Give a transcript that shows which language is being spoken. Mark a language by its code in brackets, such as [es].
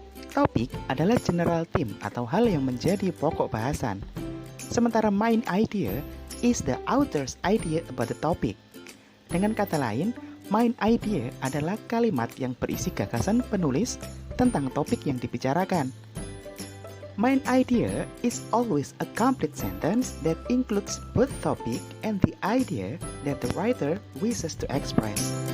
[id] Topik adalah [en] general theme [id] atau hal yang menjadi pokok bahasan. [en] Sementara main idea is the author's idea about the topic. [id] Dengan kata lain, main idea adalah kalimat yang berisi gagasan penulis tentang topik yang dibicarakan. [en] Main idea is always a complete sentence that includes both topic and the idea that the writer wishes to express.